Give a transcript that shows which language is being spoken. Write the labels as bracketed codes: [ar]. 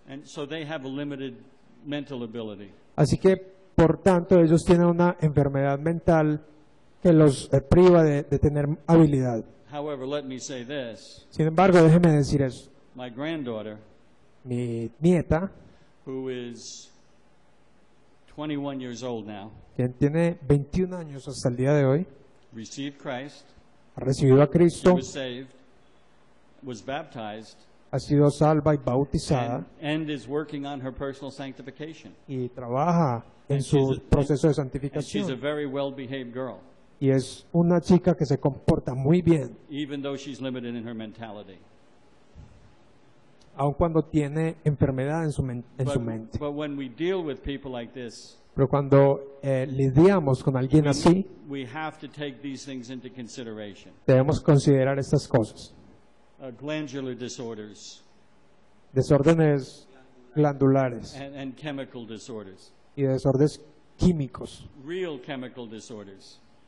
[en] And so they have a limited mental ability. [es] Así que, por tanto, ellos tienen una enfermedad mental que los priva de tener habilidad. [en] However, let me say this. [es] Sin embargo, déjeme decir eso. [en] My granddaughter, [es] Mi nieta, [en] who is 21 years old now, [es] quien tiene 21 años hasta el día de hoy, [en] received Christ, [es] ha recibido a Cristo, [en] was saved, was baptized, [es] ha sido salva y bautizada [en] and is working on her personal sanctification. [es] y trabaja en [en] And [es] su [en] she's [es] proceso de [en] And she's a [es] santificación. [en] very well-behaved girl, [es] Y es una chica que se comporta muy bien, [en] even though she's limited in her mentality. [es] aun cuando tiene enfermedad en su mente. [en] But when we deal with people like this, [es] Pero cuando lidiamos con alguien así, [en] we have to take these things into consideration. [es] debemos considerar estas cosas. [en] Glandular disorders [es] Desórdenes glandulares [en] and chemical disorders, [es] y desórdenes químicos. [en] real chemical disorders.